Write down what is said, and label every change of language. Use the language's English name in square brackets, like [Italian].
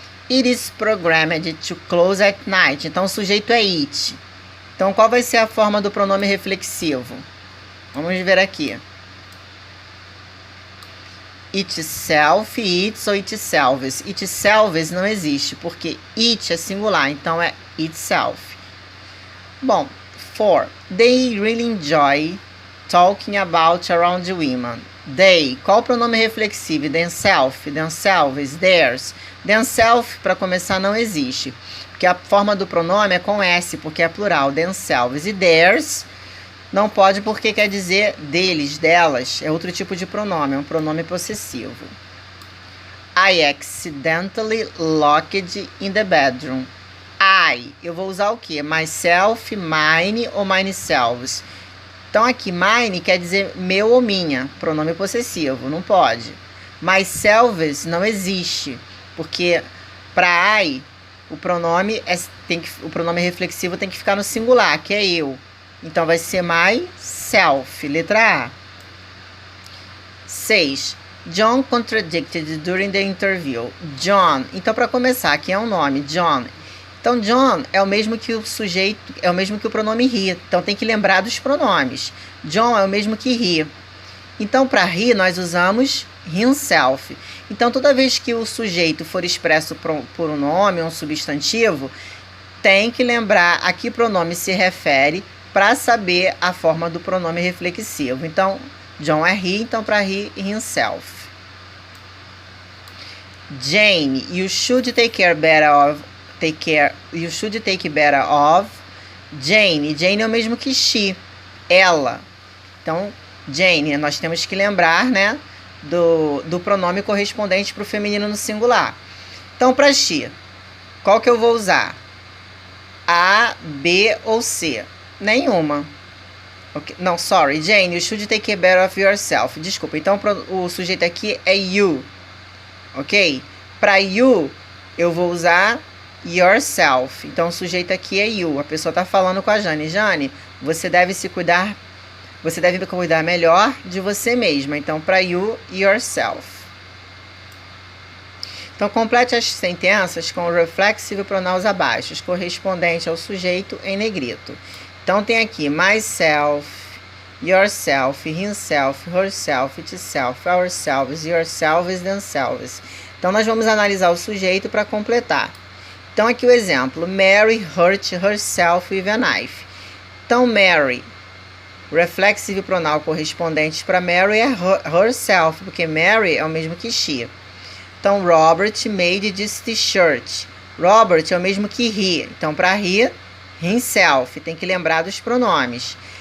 [English] It is programmed to close at night. [Portuguese] Então, o sujeito é it. Então, qual vai ser a forma do pronome reflexivo? Vamos ver aqui. Itself, its ou itselves. Itselves não existe, porque it é singular, então é itself. Bom, 4. [English] They really enjoy talking about around women. [Portuguese] They, qual o pronome reflexivo? Themself, themselves, theirs. Themself, para começar, não existe, porque a forma do pronome é com S, porque é plural, themselves. E theirs não pode, porque quer dizer deles, delas. É outro tipo de pronome, é um pronome possessivo. [English] I accidentally locked in the bedroom. [Portuguese] I, eu vou usar o quê? Myself, mine ou myselves. Então aqui, mine quer dizer meu ou minha, pronome possessivo, não pode. Myselves não existe, porque para I, o pronome reflexivo tem que ficar no singular, que é eu. Então, vai ser myself, letra A. 6. [English] John contradicted during the interview. John. [Portuguese] Então, para começar, aqui é um nome, John. Então, John é o mesmo que o sujeito, é o mesmo que o pronome he. Então, tem que lembrar dos pronomes. John é o mesmo que he. Então, para he, nós usamos himself. Então, toda vez que o sujeito for expresso por um nome, um substantivo, tem que lembrar a que pronome se refere, para saber a forma do pronome reflexivo. Então, John é he, então para he, himself. [English] Jane, you should take better of. You should take better of. [Portuguese] Jane, Jane é o mesmo que she, ela. Então, Jane, nós temos que lembrar, né, do pronome correspondente para o feminino no singular. Então, para she, qual que eu vou usar? A, B ou C? Nenhuma. Okay. Não, [English] sorry, Jane, you should take better of yourself. [Portuguese] Desculpa, então o sujeito aqui é you. Ok? Para you, eu vou usar yourself. Então, o sujeito aqui é you. A pessoa está falando com a Jane. Jane, você deve cuidar melhor de você mesma. Então, para you, yourself. Então, complete as sentenças com o reflexivo pronouns abaixo, correspondente ao sujeito em negrito. Então, tem aqui myself, yourself, himself, herself, itself, ourselves, yourselves, themselves. Então, nós vamos analisar o sujeito para completar. Então, aqui o exemplo. [English] Mary hurt herself with a knife. [Portuguese] Então, Mary, reflexivo pronoun correspondente para Mary é herself, porque Mary é o mesmo que she. Então, [English] Robert made this t-shirt. [Portuguese] Robert é o mesmo que he. Então, para he, himself. Tem que lembrar dos pronomes.